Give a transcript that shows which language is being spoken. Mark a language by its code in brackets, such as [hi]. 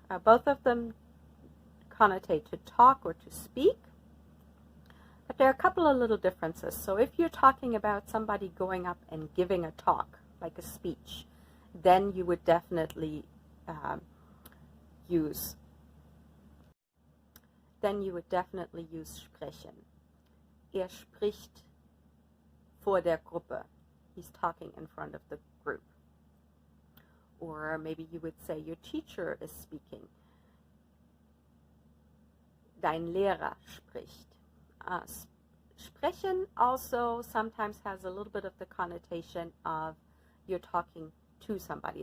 [en] Both of them connotate to talk or to speak, but there are a couple of little differences. So if you're talking about somebody going up and giving a talk, like a speech, then you would definitely use sprechen. [de] Er spricht vor der Gruppe. [en] He's talking in front of the group. Or maybe you would say your teacher is speaking. [de] Dein Lehrer spricht. [en] Sprechen also sometimes has a little bit of the connotation of you're talking to somebody.